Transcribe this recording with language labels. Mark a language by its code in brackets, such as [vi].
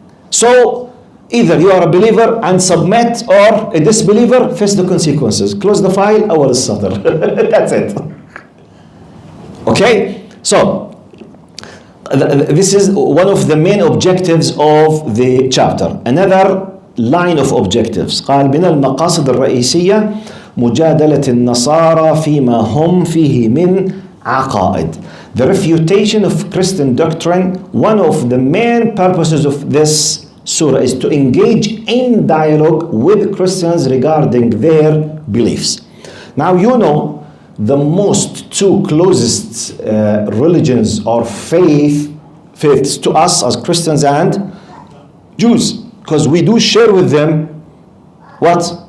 [en] So, either you are a believer and submit, or a disbeliever, face the consequences. Close the file, awal al-satr. That's it. Okay? So, this is one of the main objectives of the chapter. Another line of objectives. [ar] قال من المقاصد الرئيسية مجادلة النصارى فيما هم فيه من عقائد. [en] The refutation of Christian doctrine, one of the main purposes of this surah is to engage in dialogue with Christians regarding their beliefs. Now you know the most two closest religions or faiths to us as Christians and Jews, because we do share with them what?